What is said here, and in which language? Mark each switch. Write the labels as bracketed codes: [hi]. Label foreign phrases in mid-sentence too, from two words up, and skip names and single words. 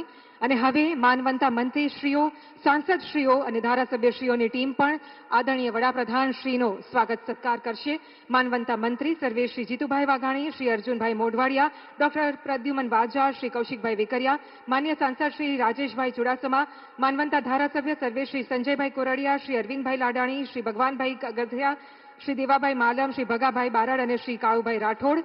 [gu] અને હવે માનવંતા મંત્રીશ્રીઓ, સાંસદશ્રીઓ અને ધારાસભ્યશ્રીઓની ટીમ પણ આદરણીય વડાપ્રધાન શ્રીનો સ્વાગત સત્કાર કરશે. માનવંતા મંત્રી સર્વે શ્રી જીતુભાઈ વાઘાણી, શ્રી અર્જુનભાઈ મોઢવાડિયા, ડોક્ટર પ્રદ્યુમન વાજા, શ્રી કૌશિકભાઈ વેકરિયા, માન્ય સાંસદ શ્રી રાજેશભાઈ ચુડાસમા, માનવંતા ધારાસભ્ય સર્વે શ્રી સંજયભાઈ કોરડિયા, શ્રી અરવિંદભાઈ લાડાણી, શ્રી ભગવાનભાઈ ગધિયા, श्री देवाभाई मालम, श्री भगाभाई बारड અને શ્રી કાળુભાઈ રાઠોડ.